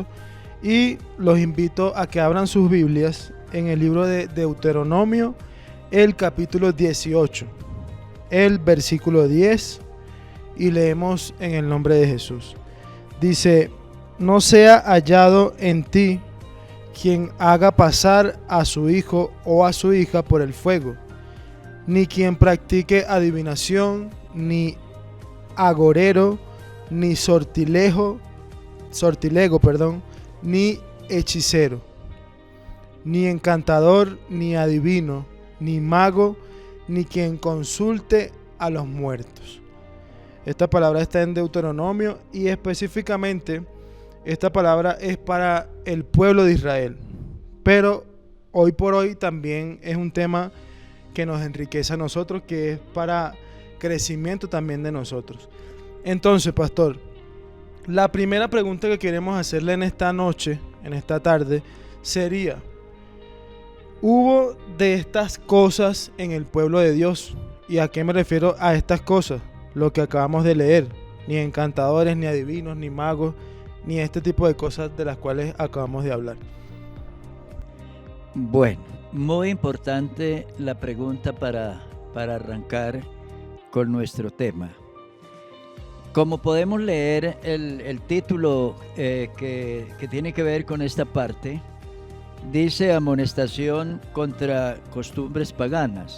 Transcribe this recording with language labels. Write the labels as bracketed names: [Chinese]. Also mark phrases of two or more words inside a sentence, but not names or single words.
[Spanish] Y los invito a que abran sus Biblias en el libro de Deuteronomio, el capítulo 18, el versículo 10, y leemos en el nombre de Jesús. Dice: no sea hallado en ti quien haga pasar a su hijo o a su hija por el fuego, ni quien practique adivinación, ni agorero, ni sortilego, ni hechicero, ni encantador, ni adivino, ni mago, ni quien consulte a los muertos. Esta palabra está en Deuteronomio y específicamente esta palabra es para el pueblo de Israel, pero hoy por hoy también es un tema que nos enriquece a nosotros, que es para crecimiento también de nosotros. Entonces, pastor, la primera pregunta que queremos hacerle en esta noche, en esta tarde, sería: ¿hubo de estas cosas en el pueblo de Dios? ¿Y a qué me refiero a estas cosas? Lo que acabamos de leer: ni encantadores, ni adivinos, ni magos, ni este tipo de cosas de las cuales acabamos de hablar. Bueno, muy importante la pregunta para arrancar con nuestro tema. Como podemos leer el título que tiene que ver con esta parte, dice amonestación contra costumbres paganas.